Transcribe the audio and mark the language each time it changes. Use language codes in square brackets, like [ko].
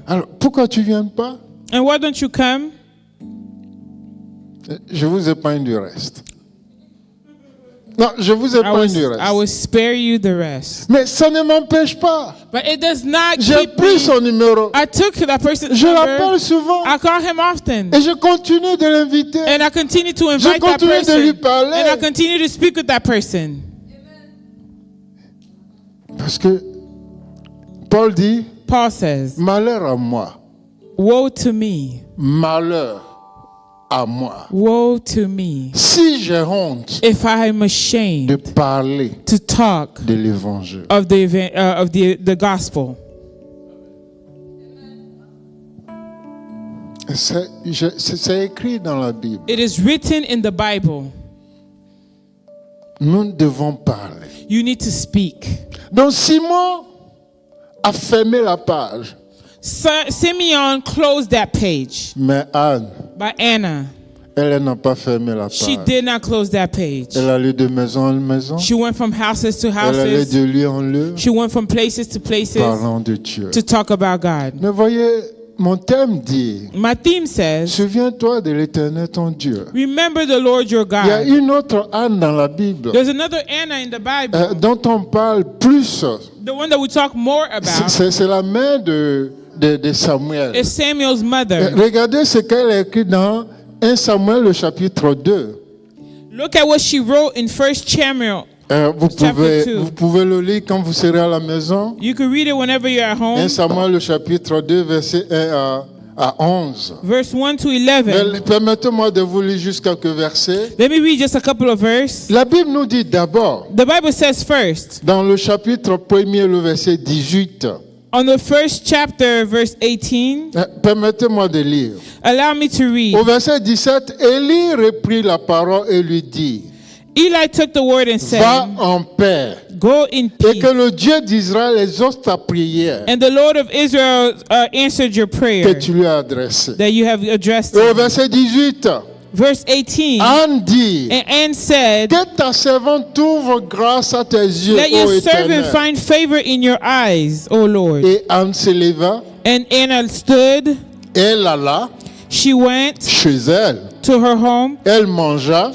[fr] Alors, pourquoi tu viens pas? [en] And why don't you come? [fr] Je vous épargne du reste. Non, je vous [en] I [fr] épargne du [en] will [fr] reste. [en] spare you the rest. [fr] Mais ça ne m'empêche pas. [en] But it does not [fr] J'ai [en] keep [fr] pris [en] me. [fr] son numéro. [en] I took that person's [fr] Je [en] number. [fr] l'appelle souvent. [en] I call him often. [fr] Et je continue de l'inviter. [en] And I continue to invite that [fr] continue de lui [en] person. [fr] parler. [en] And I continue to speak with that person. [fr] Parce que Paul dit, [en] Paul says, [fr] malheur à moi. [en] woe to me. [fr] Malheur à moi. [en] Woe to me. [fr] Si j'ai honte [en] If I am [fr] de [en] ashamed [fr] parler [en] to talk [fr] de l'évangile. [en] of the event, of the gospel. [fr] C'est écrit dans la Bible. [en] It is written in the Bible. [fr] Nous devons parler. [en] You need to speak. [fr] Donc Simon a fermé la page. [en] Simeon closed that page. [fr] Mais Anne, [en] But Anna, [fr] elle n'a pas fermé la [en] she [fr] page. [en] did not close that page. [fr] Elle allait de maison en maison. [en] She went from houses to [fr] Elle allait [en] houses. [fr] de lieu en lieu, [en] She went from places to places [fr] parlant de Dieu. [en] to talk about God. [fr] Mais voyez, mon thème dit, [en] My theme says, [fr] souviens-toi de l'Éternel ton Dieu. [en] remember the Lord your [fr] Il y a [en] God. [fr] une autre Anne dans la Bible [en] There's another Anna in the Bible, [fr] dont on parle plus. [en] the one that we talk more about [fr] C'est la mère de Samuel. [en] is Samuel's mother. [fr] Regardez ce qu'elle a écrit dans 1 Samuel, le chapitre 2. [en] Look at what she wrote in 1 Samuel. [fr] Vous [en] Chapter 2. [fr] pouvez le lire quand vous serez à la maison. [en] You can read it whenever you're at [fr] 1 [en] home. [fr] Samuel, le chapitre 2, verset 1 à 11. [en] Verse 1 to [fr] Mais [en] 11. [fr] permettez-moi de vous lire juste quelques versets. [en] Let me read just a couple of verses. [fr] La Bible nous dit d'abord, [en] The Bible says first, [fr] dans le chapitre 1er, le verset 18, [en] on the first chapter, verse 18, [fr] permettez-moi de lire. [en] allow me to read. [fr] Au verset 17, Élie reprit la parole et lui dit, [en] Eli took the word and [fr] va [en] said, [fr] en paix, [en] go in [fr] et [en] peace. [fr] que le Dieu d'Israël exauce ta prière [en] And the Lord of Israel answered your [fr] que [en] prayer [fr] tu lui as adressée. [en] that you have addressed [fr] Et au [en] him. [fr] verset 18, [en] Verse 18, [fr] Anne dit, [en] and Anne said, [fr] que ta servante trouve grâce à tes yeux, [en] let your [fr] ô [en] servant [fr] Éternel. [en] find favor in your eyes, O Lord. [fr] Et Anne se leva, [en] And Anna stood, [fr] elle alla [en] she went [fr] chez elle, [en] to her home, [fr] elle mangea,